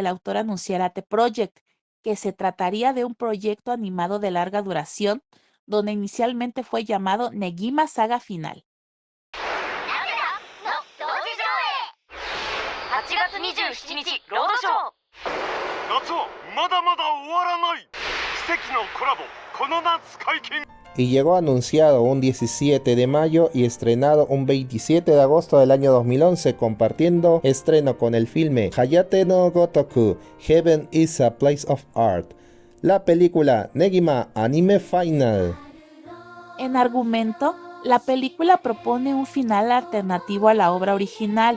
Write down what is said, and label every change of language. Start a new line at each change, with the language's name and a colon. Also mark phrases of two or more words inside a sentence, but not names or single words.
Spanish: el autor anunciara The Project, que se trataría de un proyecto animado de larga duración, donde inicialmente fue llamado Negima Saga Final.
Japanese: 8 月27日ロードショー夏はまだまだ終わらない奇跡のコラボこの夏解禁
Spanish: Y llegó anunciado un 17 de mayo y estrenado un 27 de agosto del año 2011, compartiendo estreno con el filme Hayate no Gotoku, Heaven is a Place of Art, la película Negima Anime Final. En argumento, la película propone un final alternativo a la obra original.